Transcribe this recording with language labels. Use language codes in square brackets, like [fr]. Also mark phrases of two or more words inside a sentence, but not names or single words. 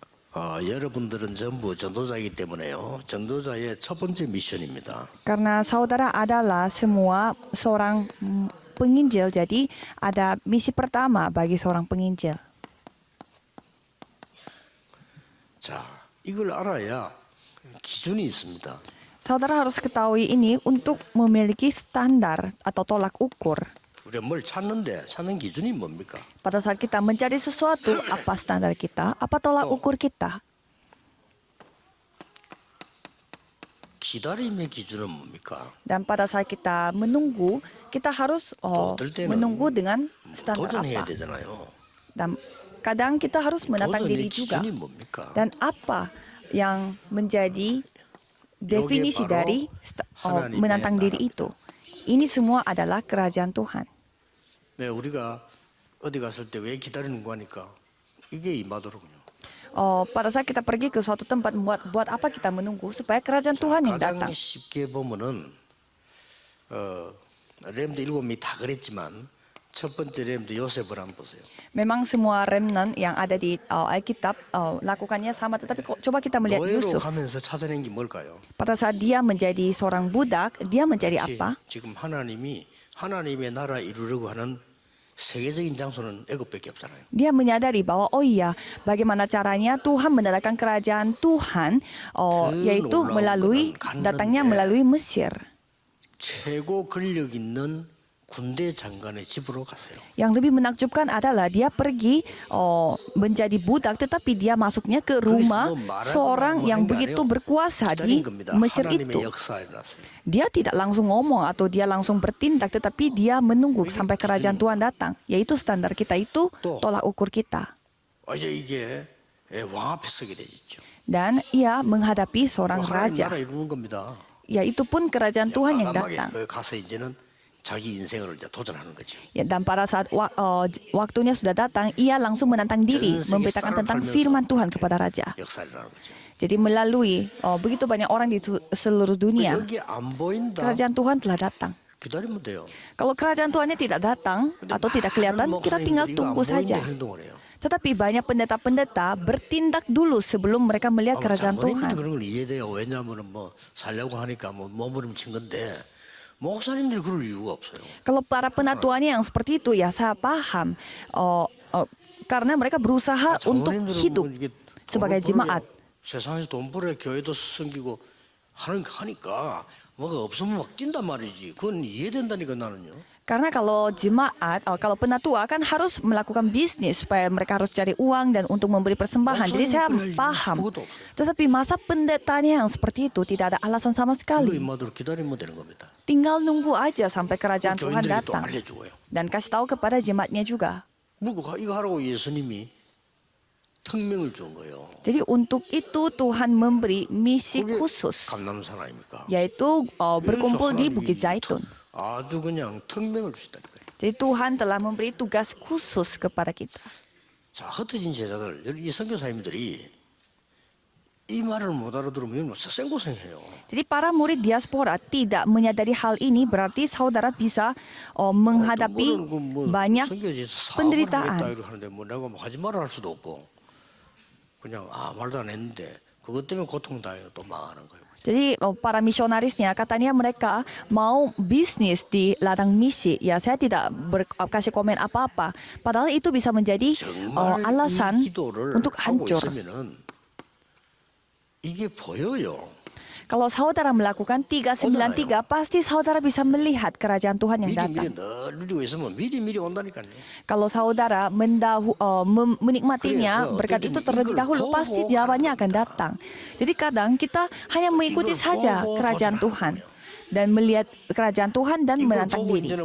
[ko] 여러분들은 전부 전도자이기 때문에요. 전도자의 첫 번째 미션입니다. [id] Karena saudara adalah semua seorang penginjil, jadi ada misi pertama bagi seorang penginjil. [ko] 자, 이걸 알아야 기준이 있습니다. [id] Saudara harus ketahui ini untuk memiliki standar atau tolak ukur. [ko] 우리가 뭘 찾는 기준이 뭡니까? [id] Pada saat kita mencari sesuatu, apa standar kita, apa tolak ukur kita? [ko] 기다림의 기준은 뭡니까? [id] Dan pada saat kita menunggu, kita harus [ko] 어떨 때는 [id] menunggu dengan standar [ko] 도전해야 [id] apa? [ko] 되잖아요. [id] Dan kadang kita harus menantang [ko] 도전의 [id] diri juga. [ko] 기준이 뭡니까? [id] Dan apa yang menjadi definisi [ko] 바로 [id] dari [ko] 하나님의 [id] menantang diri [ko] 나라입니다. [id] itu? Ini semua adalah kerajaan Tuhan. [ko] 네, 우리가 어디 갔을 때 왜 기다리는 거 하니까 이게 임하도록요. [id] Pada saat kita pergi ke suatu tempat, buat apa kita menunggu? Supaya kerajaan Tuhan yang [ko] 가장 [id] datang. [ko] 쉽게 보면은 렘드 7명이 다 그랬지만 첫 번째 렘드 요셉을 한번 보세요. [id] Memang semua remnant yang ada di Alkitab lakukannya sama, tetapi coba kita melihat [ko] 노예로 [id] Yusuf. [ko] 가면서 찾아낸 게 뭘까요? [id] Pada saat dia menjadi seorang budak, dia mencari apa? [ko] 지금 하나님의 나라 이루려고 하는 세계적인 장소는 애굽밖에 없잖아요. [id] Dia menyadari bahwa bagaimana caranya Tuhan mendatangkan kerajaan Tuhan, yaitu datangnya melalui Mesir. [ko] 최고 권력 있는 군대 장관의 집으로 갔어요. [id] Yang lebih menakjubkan adalah dia pergi menjadi budak, tetapi dia masuknya ke rumah seorang yang begitu berkuasa di Mesir itu. Dia tidak langsung ngomong atau dia langsung bertindak, tetapi dia menunggu sampai kerajaan Tuhan datang. Yaitu standar kita itu, tolak ukur kita. [ko] 이제 이게 왕 앞에 서게 되죠. [id] Dan ia menghadapi seorang [ko] 하나님 [id] raja. [ko] 나라 이루는 겁니다. [id] Yaitu pun kerajaan Tuhan yang [ko] 과감하게 [id] datang. [ko] 가서 이제는 자기 인생을 이제 도전하는 거죠. [id] Ya, dan pada saat waktunya sudah datang, ia langsung menantang diri, memberitakan tentang firman Tuhan kepada raja. [ko] 역사를 하는 거죠. [id] Jadi melalui begitu banyak orang di seluruh dunia, [ko] 여기 안 보인다. [id] kerajaan Tuhan telah datang. [ko] 기다리면 돼요. [id] Kalau kerajaan Tuhannya tidak datang atau tidak kelihatan, kita tinggal tunggu saja. [ko] 행동을 해요. [id] Tetapi banyak pendeta-pendeta bertindak dulu sebelum mereka melihat kerajaan [ko] 장로님들이 [id] Tuhan. [ko] 그런 걸 이해돼요. 왜냐하면 뭐 살려고 하니까 뭐 몸부림친 건데 목사님들이 그럴 이유가 없어요. [id] Kalau para penatuannya yang seperti itu, ya saya paham. Karena mereka berusaha untuk hidup sebagai jemaat. [ko] 세상에서 돈 벌어 교회도 섬기고 하니까 뭐가 없으면 막 뛴단 말이지. 그건 이해된다니까 나는요. [id] Karena kalau jemaat, kalau penatua kan harus melakukan bisnis supaya mereka harus cari uang dan untuk memberi persembahan. Jadi saya paham. Tetapi masa pendetanya yang seperti itu tidak ada alasan sama sekali. [ko] 기다리면 되는 겁니다. [id] Tinggal nunggu aja sampai kerajaan Tuhan [ko] 교인들이 또 [id] datang. [ko] 알려주고요. [id] Dan kasih tahu kepada jemaatnya juga. [ko] 이거 하라고 예수님이 특명을 준 거예요. [id] Jadi untuk itu Tuhan memberi misi khusus, [ko] 감람산 아닙니까? [id] yaitu berkumpul di Bukit Zaitun. [ko] 아주 그냥 특명을 주셨다니까요. [id] Jadi Tuhan telah memberi tugas khusus kepada kita. [ko] 자, 흩어진 제자들, 이 선교사님들이 이 말을 못 알아들으면 생고생해요. [id] Jadi para murid diaspora tidak menyadari hal ini, berarti saudara bisa menghadapi banyak penderitaan. [ko] 하는데 뭐 내가 뭐 하지 말아 할 수도 없고 그냥 말도 안 했는데 그것 때문에 고통당해요. 또 망하는 거예요. [id] Jadi para misionarisnya katanya mereka mau bisnis di ladang misi. Ya saya tidak kasih komen apa-apa. Padahal itu bisa menjadi alasan untuk hancur. [ko] 이게 보여요. [id] Kalau saudara melakukan 393, pasti saudara bisa melihat kerajaan Tuhan yang datang. Kalau saudara menikmatinya, berkat itu terlebih dahulu, pasti jawabannya akan datang. Jadi kadang kita hanya mengikuti saja kerajaan Tuhan dan melihat kerajaan Tuhan dan menantang diri.